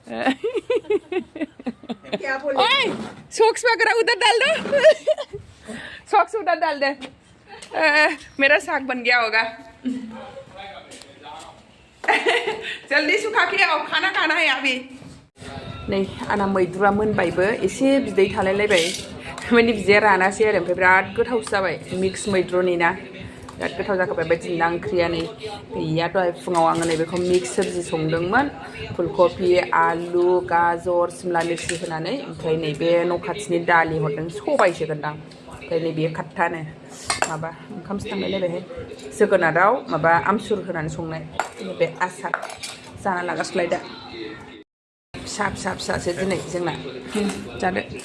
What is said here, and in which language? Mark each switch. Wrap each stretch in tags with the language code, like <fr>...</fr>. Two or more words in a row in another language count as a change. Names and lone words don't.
<hi>क्या बोले सॉक्स वगैरह उधर डाल दो सॉक्स उधर डाल दे मेरा साग बन गया होगा जल्दी सुखा के आओ खाना खाना है अभी</hi> <brx>नहीं आंना मैद्रुआ मोनबायबो एसे बिदै थालायलायबाय माने बिदैया रानासै आरो ओमफ्राय बिराद गोथावसो जाबाय मिक्स मैद्रुनि ना बिराद गोथाव जाखाबाय बायदिना ओंख्रिया नै गैया दहाय फुङाव आङो नैबेखौ मिक्स सबजि संदोंमोन फुलकबि</brx> <hi>आलु गाजर सिमला मिर्चि</hi> <brx>होनानै ओमफ्राय नैबे न' खाथिनि दालि हरदों सबायसो गोनदां ओमफ्राय नैबे खात्तानो माबा ओंखामसो थांलायलायबायहाय जोगोनाराव माबा आमसुर होनानै संनाय बे आसार जाना लागासिनो दा फिसा फिसा फिसासो दिनै जोंना जादो</brx>